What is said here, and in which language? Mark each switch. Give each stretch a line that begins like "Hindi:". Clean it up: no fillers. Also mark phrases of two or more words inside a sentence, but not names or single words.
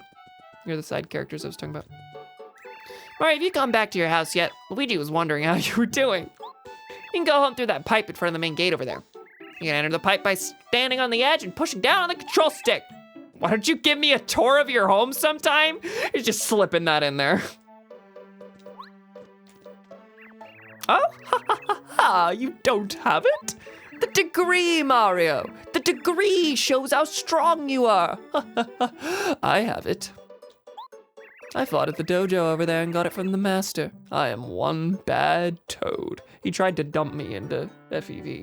English: You're the side characters I was talking about. Mario, have you gone back to your house yet? Luigi was wondering how you were doing. You can go home through that pipe in front of the main gate over there. You can enter the pipe by standing on the edge and pushing down on the control stick. Why don't you give me a tour of your home sometime? You're just slipping that in there. Oh, ha ha ha ha, you don't have it? The degree, Mario. The degree shows how strong you are. I have it. I fought at the dojo over there and got it from the master. I am one bad toad. He tried to dump me into FEV.